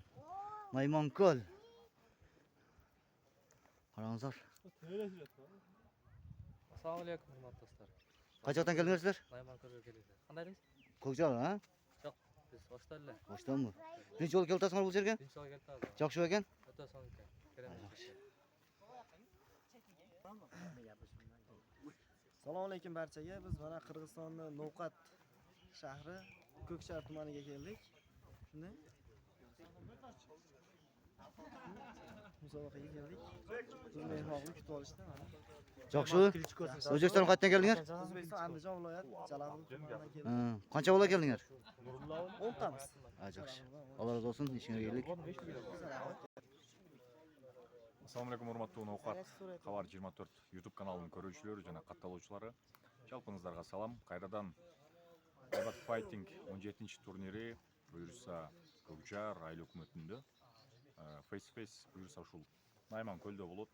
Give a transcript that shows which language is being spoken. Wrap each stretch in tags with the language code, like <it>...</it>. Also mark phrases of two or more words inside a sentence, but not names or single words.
<ky>Майман көл. Караңыздар.</ky> <ar>السلام عليكم</ar> <uz>hurmatli dostlar.</uz> <ky>Кача жактан келдиңерсиздер? Майман көлгө келдик. Кандайсыз? Көкжар, а? Жок, биз Оштан эле. Оштанбы? Биринчи жолу келип атасыңар бул жерге? Биринчи жолу келип атабыз. Жакшы экен? Өтө сонун экен. Керемет.</ky> <uz>Assalomu alaykum barchaga. Biz mana Qirg'izistonning No'qat shahri Ko'kshar tumaniga keldik. Shunday. Musobaqaga keldik. Biz mehmonga kutib olishdi mana.</uz> <ky>Жакшы. Өзбекстанга кайдан келдиңер?</ky> <uz>O'zbekiston Andijon viloyati Jalag'ul tumanidan keldik.</uz> <ky>Канча бола келдиңер?</ky> <uz>10 tamiz.</uz> <ky>Жакшы. Алла разы болсун, ишиңерге келдик.</ky> <ar>السلام عليكم</ar> <ky>урматтуу Nokat Хабар 24 YouTube каналынын көрүүчүлөрү жана катталуучулары. Жалпыңыздарга салам. Кайрадан Айбат Fighting 17-чи турнири буюрса Көкжар айыл өкмөтүндө</ky> <en>face face</en> <ky>буюрса ушул Майман көлдө болот.</ky>